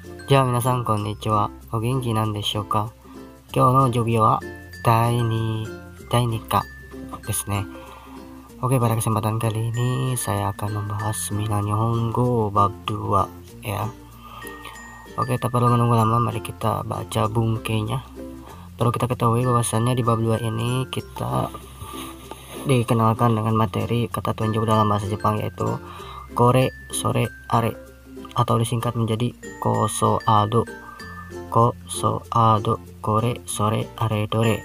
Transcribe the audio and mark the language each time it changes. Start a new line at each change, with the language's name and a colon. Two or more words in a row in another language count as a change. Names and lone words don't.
Japanese: じゃあ皆さんこんにちは。お元気なんでしょうか。今日の授業は第2課ですね.
Indonesian: Oke, pada kesempatan kali ini saya akan membahas seminar Nihongo bab 2 ya. Oke, tak perlu menunggu lama, mari kita baca bungkainya. Perlu kita ketahui bahwasannya di bab 2 ini kita dikenalkan dengan materi kata tunjuk dalam bahasa Jepang, yaitu
Japanese: これ、それ、あれ,
Indonesian: atau disingkat menjadi
Japanese: こそあど、これ、それ、あれ、どれ.